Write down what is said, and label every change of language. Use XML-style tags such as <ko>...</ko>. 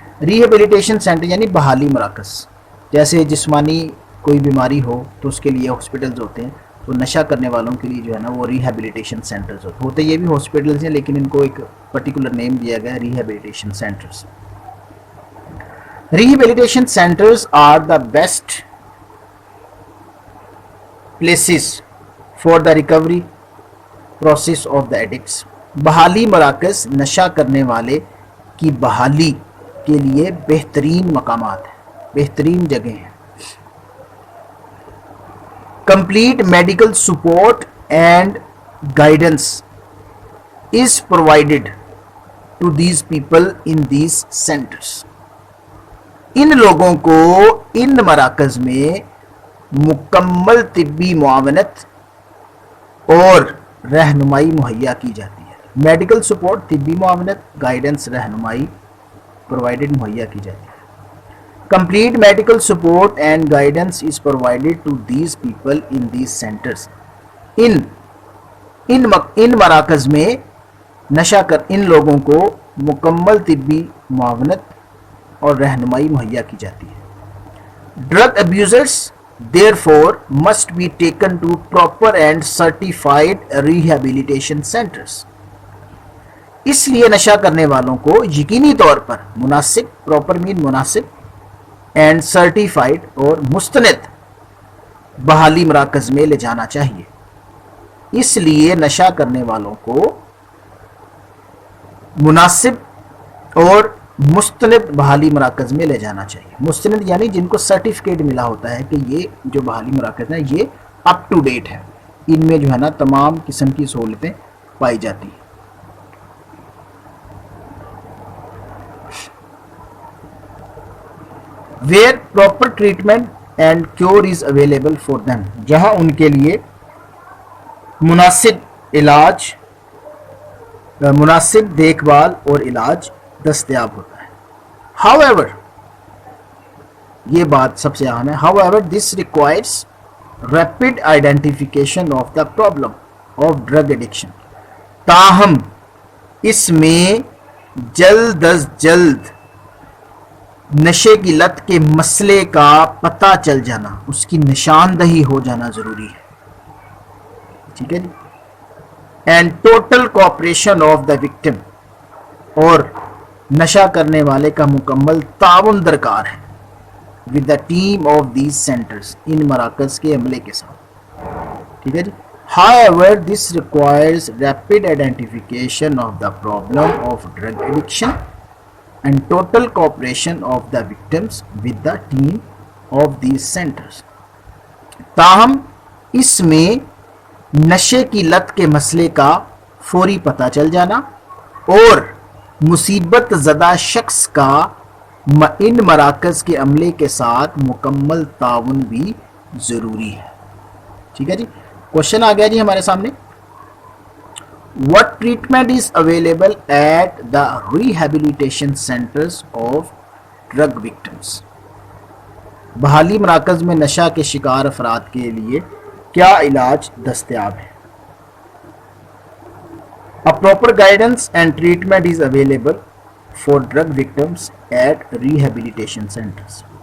<ur>Rehabilitation center یعنی بحالی مراکز. جیسے جسمانی کوئی بیماری ہو تو اس کے لیے ہاسپٹلز ہوتے ہیں, تو نشہ کرنے والوں کے لیے جو ہے نا وہ ریہیبلیٹیشن سینٹرز ہوتے ہیں. یہ بھی ہاسپٹلز ہیں لیکن ان کو ایک پرٹیکولر نیم دیا گیا ہے, rehabilitation centres.</ur> <en>Rehabilitation centers are the best places for the recovery process of the addicts.</en> <ur>بحالی مراکز نشہ کرنے والے کی بحالی کے لیے بہترین مقامات ہیں, بہترین جگہیں ہیں.</ur> <en>Complete medical support and guidance is provided to these people in these centers.</en> <ur>ان لوگوں کو ان مراکز میں مکمل طبی معاونت اور رہنمائی مہیا کی جاتی ہے. میڈیکل سپورٹ طبی معاونت, گائیڈنس رہنمائی پرووائڈڈ مہیا کی جاتی ہے.</ur> <en>Complete medical support and guidance is provided to these people in these centers.</en> <ur>ان مراکز میں نشہ کر ان لوگوں کو مکمل طبی معاونت اور رہنمائی مہیا کی جاتی ہے.</ur> <en>Drug abusers therefore must be taken to proper and certified rehabilitation centers.</en> <ur>اس لیے نشہ کرنے والوں کو یقینی طور پر مناسب, پراپر مین مناسب, اینڈ سرٹیفائڈ اور مستند بحالی مراکز میں لے جانا چاہیے. اس لیے نشہ کرنے والوں کو مناسب اور مستند بحالی مراکز میں لے جانا چاہیے. مستند یعنی جن کو سرٹیفکیٹ ملا ہوتا ہے کہ یہ جو بحالی مراکز ہیں یہ اپ ٹو ڈیٹ ہے, ان میں جو ہے نا تمام قسم کی سہولتیں پائی جاتی ہیں.</ur> <en>where proper treatment and cure is available for them,</en> <ur>جہاں ان کے لیے مناسب علاج, مناسب دیکھ بھال اور علاج دستیاب ہوتا ہے.</ur> <en>However,</en> <ur>یہ بات سب سے اہم ہے,</ur> <en>however this requires rapid identification of the problem of drug addiction.</en> <ur>تاہم اس میں جلد از جلد نشے کی لت کے مسئلے کا پتہ چل جانا, اس کی نشاندہی ہو جانا ضروری ہے. ٹھیک ہے جی.</ur> <en>and total cooperation of the victim,</en> <ur>اور نشہ کرنے والے کا مکمل تعاون درکار ہے</ur> <en>with the team of these centres,</en> <ur>ان مراکز کے عملے کے ساتھ. ٹھیک ہے جی.</ur> <en>However, this requires rapid identification of the problem of drug addiction and total cooperation of the victims with the team of these centers.</en> <ur>تاہم اس میں نشے کی لت کے مسئلے کا فوری پتہ چل جانا اور مصیبت زدہ شخص کا ان مراکز کے عملے کے ساتھ مکمل تعاون بھی ضروری ہے. ٹھیک ہے جی. کوشچن آ گیا جی ہمارے سامنے,</ur> <en>what treatment is available at the rehabilitation centers of drug victims.</en> <ur>بحالی مراکز میں نشہ کے شکار افراد کے لیے کیا علاج دستیاب ہے؟</ur> <en>A proper guidance and treatment is available for drug victims at rehabilitation centers.</en>